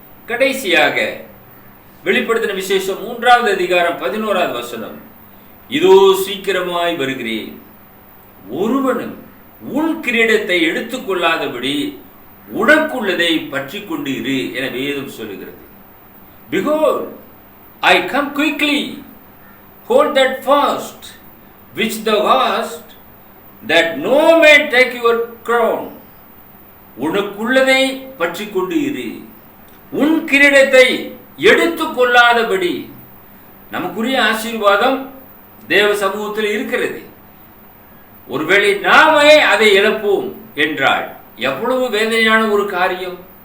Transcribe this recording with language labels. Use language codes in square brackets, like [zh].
[ta] கடைசியாக வெளிப்படுத்தின விசேஷம் 3வது அதிகாரம் 11வது வசனம், இதோ சீக்கிரமாய் வருகிறேன், ஒருவனும் உன் கிரீடத்தை எடுத்துக்கொள்ளாதபடி உனக்குள்ளதை பற்றி கொண்டு இரு என வேதம் சொல்லுகிறது. [en] Behold, I come quickly, hold that fast which thou hast, that no man take your crown. [ta] உனக்குள்ளதை பற்றி கொண்டு இரு, உன் கிரீடத்தை எடுத்துக்கொள்ளாதபடி. நமக்குரிய ஆசீர்வாதம் தேவ சமூகத்தில் இருக்கிறது. ஒருவேளை நாமே அதை இழப்போம் என்றால் எவ்வளவு வேதனையான ஒரு காரியம்.